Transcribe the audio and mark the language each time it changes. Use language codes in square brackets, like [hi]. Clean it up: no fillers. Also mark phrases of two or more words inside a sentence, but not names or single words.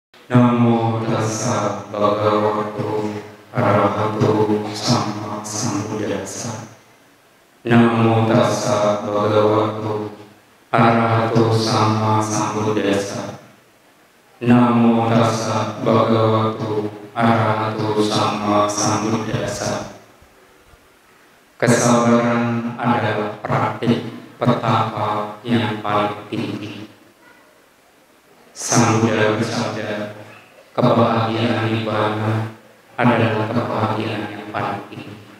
[pi] Namo tassa bhagavato arahato sama sambuddhassa. Namo tassa bhagavato arahato sama sambuddhassa. Namo tassa bhagavato arahato sama sambuddhassa. [id] Kesabaran adalah praktik petapa yang paling tinggi. Sang Buddha bersabda, kebahagiaan nibbana adalah kebahagiaan yang paling tinggi.